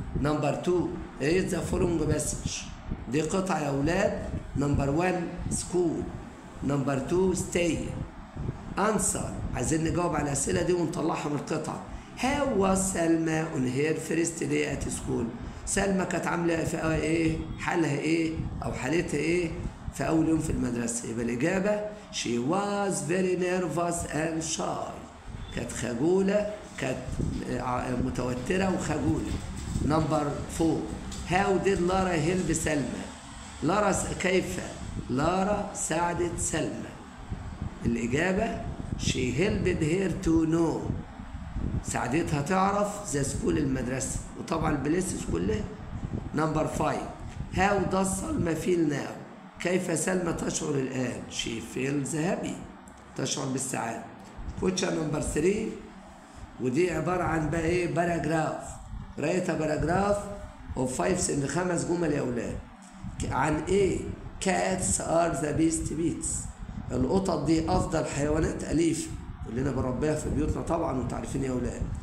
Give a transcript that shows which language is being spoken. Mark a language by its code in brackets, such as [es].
[ar] نمبر 2 [en] read the following message [ar] دي قطعة يا أولاد. [en] Number 1 school. Number 2 stay. [ar] answer عايزين نجاوب على الأسئلة دي ونطلعها من القطعة. [en] How was Salma on her first day at school. [ar] سلمى كانت عاملة في إيه؟ حالها إيه؟ أو حالتها إيه؟ في أول يوم في المدرسة. يبقى الإجابة [en] she was very nervous and shy. [ar] كانت خجولة كانت متوترة وخجولة. [en] Number 4 how did Lara help Salma. [ar] لارا كيف لارا ساعدت سلمى. [en] الإجابة she helped her to know [ar] ساعدتها تعرف [en] the school [ar] المدرسة وطبعا البليسز كلها. [en] number 5 how does Salma feel now [ar] كيف سلمى تشعر الآن. [en] she feels happy [ar] تشعر بالسعادة. كوتشا نمبر 3 ودي عبارة عن بقى إيه باراجراف. رأيتها باراجراف of 5 جمل يا أولاد عن إيه [en] cats are the best pets. [ar] القطط دي أفضل حيوانات أليفة كلنا بنربيها في بيوتنا طبعا وانتوا عارفين يا أولاد.